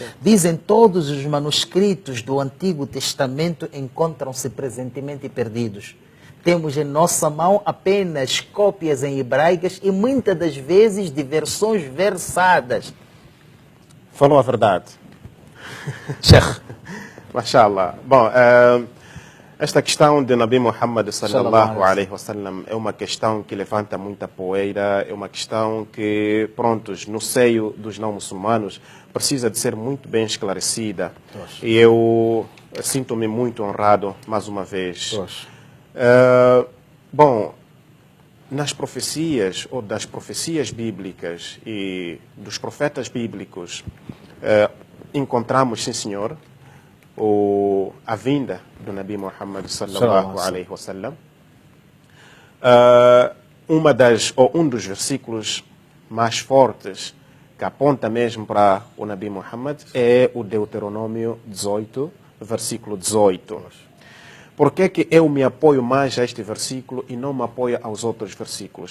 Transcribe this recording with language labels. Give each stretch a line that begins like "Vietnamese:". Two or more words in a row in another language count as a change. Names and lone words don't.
Portuguese: Dizem todos os manuscritos do Antigo Testamento encontram-se presentemente perdidos. Temos em nossa mão apenas cópias em hebraicas e muitas das vezes de versões versadas. Falou a verdade. Sheikh. Mashallah. Bom, esta questão de Nabi Muhammad
Arabic: صلى الله عليه وسلم
Portuguese: é uma questão que levanta muita poeira, é uma questão que, prontos, no seio dos não muçulmanos, precisa de ser muito bem esclarecida. E eu sinto-me muito honrado, mais uma vez. Bom, nas profecias, ou das profecias bíblicas e dos profetas bíblicos, encontramos, sim senhor, a vinda do Nabi Muhammad
Arabic: صلى الله عليه وسلم.
Portuguese: Um dos versículos mais fortes que aponta mesmo para o Nabi Muhammad é o Deuteronômio 18, versículo 18. Por que eu me apoio mais a este versículo e não me apoio aos outros versículos?